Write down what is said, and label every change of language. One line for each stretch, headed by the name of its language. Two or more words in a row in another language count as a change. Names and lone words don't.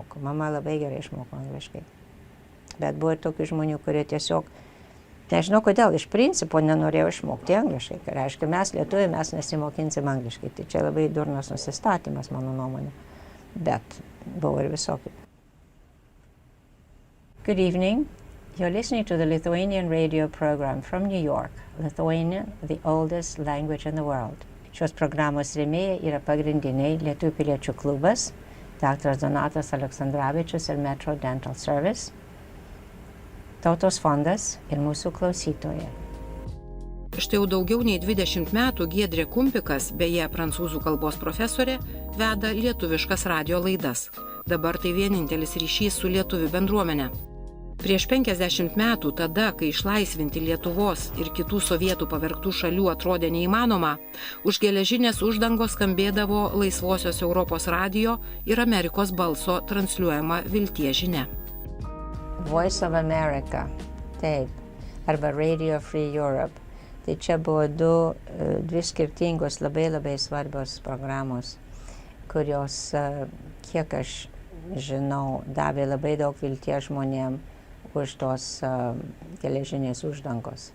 Lithuanian: Mama labai gerai išmoko angliškai. Bet buvo ir tokių žmonių, kurie tiesiog Nežinau, kodėl iš principo nenorėjau išmokti angliškai. Tai reiškia, mes lietuviai, mes nesimokinsim angliškai. Tai čia labai durnas nusistatymas, mano nuomonė. Bet buvo ir visokių.
English: Good evening. You're listening to the Lithuanian radio program from New York. Lithuania, the oldest language in the world.
Lithuanian: Šios programos rėmėjai yra pagrindiniai Lietuvių piliečių klubas, dr. Donatas Aleksandravičius ir Metro Dental Service, Tautos fondas ir mūsų klausytojai. Štai jau daugiau nei 20 metų Giedrė Kumpikas, beje prancūzų kalbos profesorė, veda lietuviškas radio laidas. Dabar tai vienintelis ryšys su lietuvių bendruomenė. Prieš 50 metų, tada, kai išlaisvinti Lietuvos ir kitų sovietų pavergtų šalių atrodė neįmanoma, už geležinės uždangos skambėdavo Laisvosios Europos radijo ir Amerikos balso transliuojama vilties žinia. Voice of America, taip, arba Radio Free Europe. Tai čia buvo dvi skirtingos labai svarbios programos, kurios, kiek aš žinau, davė labai daug vilties žmonėm už tos geležinės uždangos.